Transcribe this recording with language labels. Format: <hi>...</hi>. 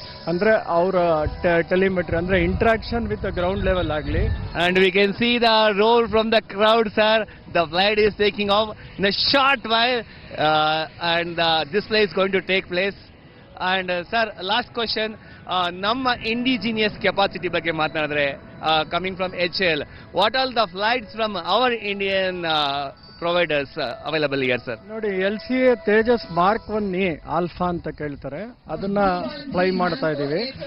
<kn>ಅಂದ್ರೆ ಅವರ</kn> <en>Telemetry ಅಂದ್ರೆ interaction with the ground level ಆಗಲಿ. And we can see the roar from the crowd, sir. The flight is taking off in a short while and this flight is going to take place. And sir, last question,</en> <kn>ನಮ್ಮ indigenous capacity ಬಗ್ಗೆ ಮಾತನಾಡಿದ್ರೆ,</kn> <en>Coming from HL, what all the flights from our Indian providers available here, sir?</en> <kn>ನೋಡಿ LCA Tejas mark 1 alpha ಅಂತ ಕೇಳ್ತಾರೆ, ಅದನ್ನ fly ಮಾಡ್ತಾ ಇದೀವಿ.</kn>